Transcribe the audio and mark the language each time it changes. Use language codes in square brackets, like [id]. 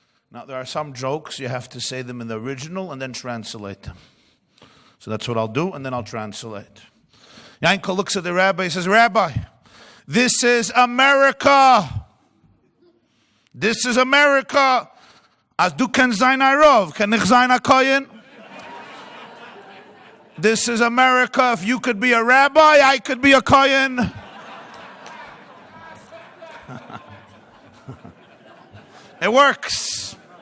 [en] Now, there are some jokes, you have to say them in the original and then translate them. So that's what I'll do, and then I'll translate. Yankel looks at the rabbi, he says, Rabbi, this is America. This is America. [yi] As du ken sein a rov, ken ich sein a kohen? [en] This is America. If you could be a rabbi, I could be a kohen. It works.